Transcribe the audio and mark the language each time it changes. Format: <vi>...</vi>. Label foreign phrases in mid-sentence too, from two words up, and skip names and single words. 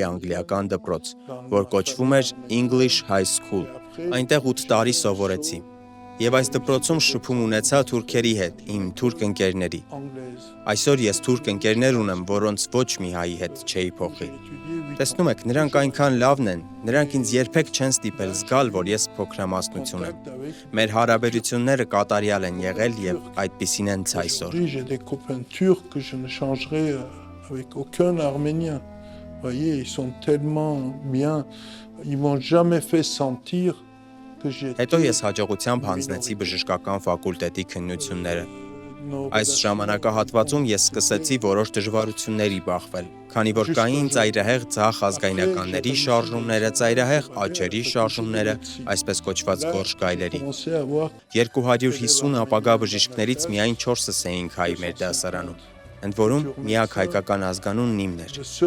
<hy>անգլիական դպրոց, որ կոչվում էր English High School։ Այնտեղ 8 տարի սովորեցի։ Եվ այս դպրոցում շփում ունեցա թուրքերի հետ, իմ թուրք ընկերների։ Այսօր ես թուրք ընկերներ ունեմ, որոնց ոչ մի հայի հետ չէի փոխի։ Տեսնում եք, նրանք այնքան լավն են, նրանք ինձ երբեք չեն ստիպել զգալ, որ ես փոքրամասնություն եմ։ Մեր հարաբերությունները կատարյալ են եղել և այդպիսին են ցայսօր։</hy> <fr>J'ai des copains turcs que je ne changerai avec aucun Arménien. Voyez, ils sont tellement bien, ils m'ont jamais fait sentir que j'étais.</fr> <hy>Հետո ես հաջողությամբ հանձնեցի բժշկական ֆակուլտետի քննությունները։ Այս ժամանակահատվածում ես սկսեցի որոշ դժվարությունների բախվել, քանի որ կային ծայրահեղ ձախ ազգայնականների շարժումները, ծայրահեղ աջերի շարժումները, այսպես կոչված գորշ գայլերի։ 250 ապագա բժիշկներից միայն 4-ս էինք հայ մեր դասարանում, ընդ որում միակ հայկական ազգանունն իմն էր։</hy>